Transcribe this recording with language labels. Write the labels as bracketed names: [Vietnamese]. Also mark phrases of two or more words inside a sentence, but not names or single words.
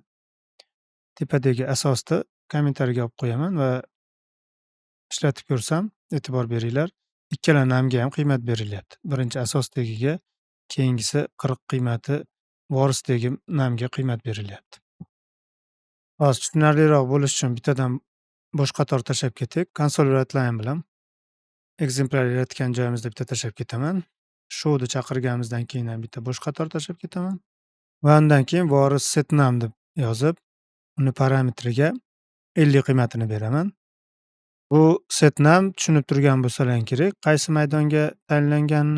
[Uzbek] Tepadagi asosni kommentariyaga olib qo'yaman va ishlatib ko'rsam, e'tibor beringlar, ikkala namga ham qiymat berilyapti. Birinchi asosdagiga, keyingisi 40 qiymati vorisdagi namga qiymat berilyapti. Hozir tushunarliroq bo'lishi uchun bittadan bosh qator tashlab ketaylik. Console write-line bilan exemplar yaratgan joyimizda bitta tashlab ketaman. Show'ni chaqirganimizdan keyin ham bitta bosh qator tashlab ketaman. Va undan keyin voris setNum deb yozib, uni parametriga 50 qiymatini beraman. Bu setNum tushunib turgan bo'lsalar kerak, qaysi maydonga tayinlanganini.